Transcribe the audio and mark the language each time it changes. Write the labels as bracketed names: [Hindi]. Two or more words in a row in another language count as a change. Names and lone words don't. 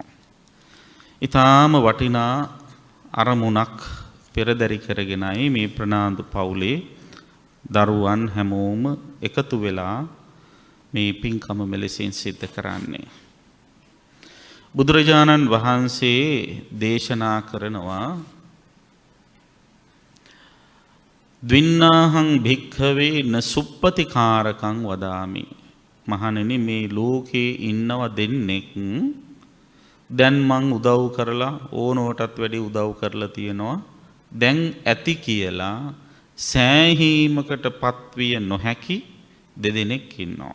[Sinhala] ඊටාම වටිනා අරමුණක් පෙරදරි කරගෙනයි මේ ප්‍රනාන්දු පවුලේ දරුවන් හැමෝම එකතු වෙලා මේ පින්කම මෙලෙසින් සිද්ධ කරන්නේ. බුදුරජාණන් වහන්සේ දේශනා කරනවා [Pali] ද්වින්නාහං භික්ඛවේ න සුප්පතිකාරකං වදාමි. [Sinhala] මහණෙනි මේ ලෝකේ ඉන්නව දෙන්නෙක් දැන් මං උදව් කරලා ඕනෝටත් වැඩි උදව් කරලා තියෙනවා. දැන් ඇති කියලා සෑහීමකට පත්විය නොහැකි දෙදෙනෙක් ඉන්නවා.